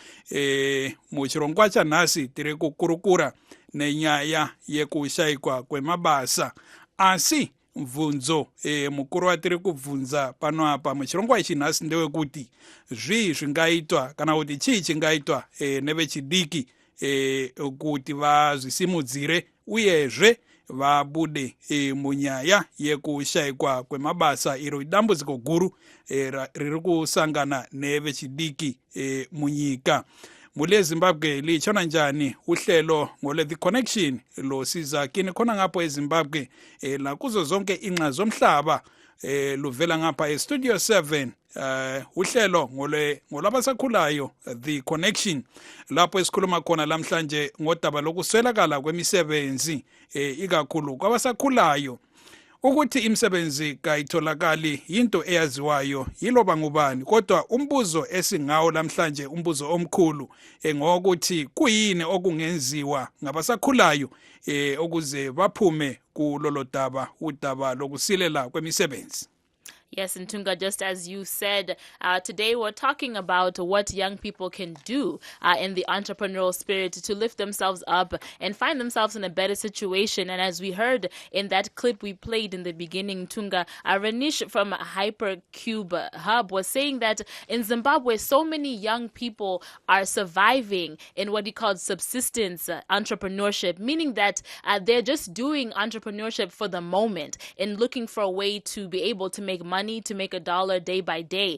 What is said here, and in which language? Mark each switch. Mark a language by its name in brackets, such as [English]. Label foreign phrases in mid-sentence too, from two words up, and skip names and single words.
[Shona] Muchirongwa chanhasi tiri kukurukura nenyaya yekushayikwa kwemabasa, asi mvunzo mukuru watiri kubvunza pano apa muchirongwa ichi nhasi ndewekuti zvii zvingaitwa kana kuti chii chingaitwa nevechidiki kuti vazvisimudzire uyezve vabude munyaya yekushayikwa kwemabasa, iro idambudziko guru riri kusangana nevechidiki munyika. [North Ndebele] Mule Zimbabwe lichona njani uhlelo ngole The Connection losiza kini khona ngapho eZimbabwe nakuzo zonke inxa zomhlaba luvela ngapha eStudio 7 uhlelo ngolabasakhulayo The Connection, lapho esikhuluma khona lamhlanje ngodaba lokuswelakala kwemisebenzi ikakhulu kwabasakhulayo. Ukuthi imisebenzi kayitholakali into eyaziwayo yiloba ngubani, kodwa umbuzo esingawo lamhlanje, umbuzo omkhulu ngokuthi kuyini okungenziwa ngabasakhulayo ukuze baphume kulolo udaba lokusilela kwemisebenzi. [English] Yes, Ntunga, just as you said, today we're talking about what young people can do in the entrepreneurial spirit to lift themselves up and find themselves in a better situation. And as we heard in that clip we played in the beginning, Ntunga, Renish from Hypercube Hub was saying that in Zimbabwe, so many young people are surviving in what he called subsistence entrepreneurship, meaning that they're just doing entrepreneurship for the moment and looking for a way to be able to make money, to make $1 day by day.